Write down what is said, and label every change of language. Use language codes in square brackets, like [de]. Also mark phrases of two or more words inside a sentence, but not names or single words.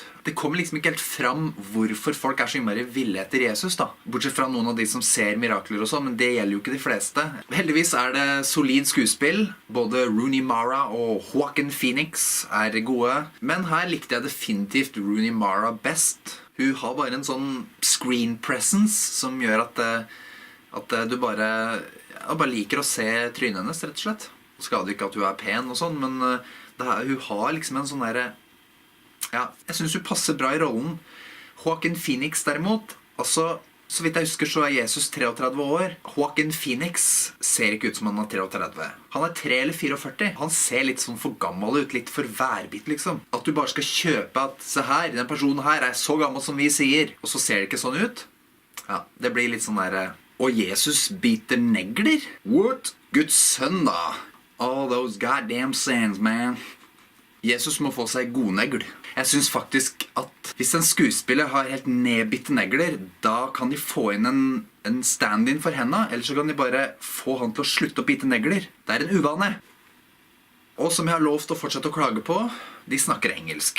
[no] Det kommer liksom ikke helt fram hvorfor folk er så innmari ville etter Jesus da. Bortsett fra noen av de som ser mirakler og sånn, men det gjelder jo ikke de fleste. Heldigvis er det solid skuespill. Både Rooney Mara og Joaquin Phoenix er gode. Men her likte jeg definitivt Rooney Mara best. Hun har bare en sånn [en] screen presence [no] som gjør at du bare liker å se trynet hennes, rett og slett. Skader ikke at hun er pen og sånn, men hun har liksom en sånn der... Ja, jeg synes hun passer bra i rollen. Joaquin Phoenix derimot, altså, så vidt jeg husker så er Jesus 33 år. Joaquin Phoenix ser ikke ut som han er 33. Han er 3 eller 44. Han ser litt sånn for gammel ut, litt for værbitt liksom. At du bare skal kjøpe at, se her, den personen her er så gammel som vi sier, og så ser det ikke sånn ut. Ja, det blir litt sånn der... Og Jesus biter negler? What? Guds sønn da. [en] All those goddamn sins, man. [no] Jesus må få seg godnegl. Jeg synes faktisk at hvis en skuespiller har helt nedbitte negler, da kan de få inn en stand-in for henne, eller så kan de bare få han til å slutte å bite negler. Det er en uvane. Og som jeg har lovt å fortsette å klage på, de snakker engelsk.